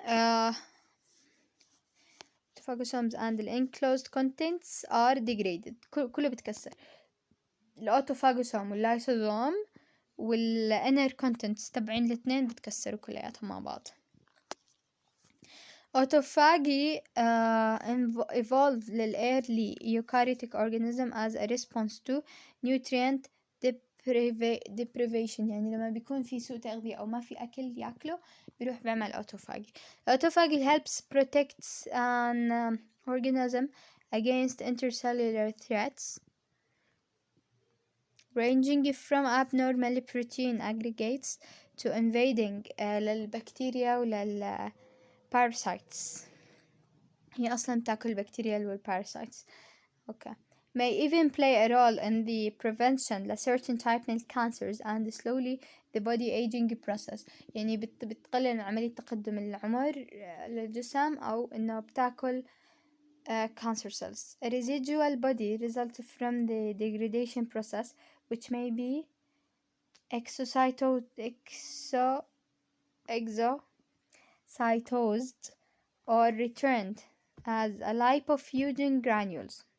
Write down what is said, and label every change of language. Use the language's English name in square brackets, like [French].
[English] autophagosomes and the enclosed contents are degraded. [Arabic] كله بتكسر. الأوتوفاجوسوم واللايسوزوم والinner contents تبعين الاثنين بتكسروا كلياتهم مع بعض. [English] Autophagy evolved للearly eukaryotic organism as a response to nutrient deprivation. [Arabic] يعني لما بيكون في سوء تغذية أو ما في أكل يأكله بيروح بيعمل autophagy. [English] Autophagy helps protect an organism against intercellular threats ranging from abnormal protein aggregates to invading للبكتيريا ولل Parasites. [Arabic] هي أصلا تاكل البكتيريا والparasites. okay. [English] may even play a role in the prevention of certain type of cancers and slowly the body aging process. [Arabic] يعني بتقلل عملية تقدم العمر للجسم أو إنه بتاكل cancer cells. [English] A residual body results from the degradation process which may be exocytosed or returned as a lipofuscin granules.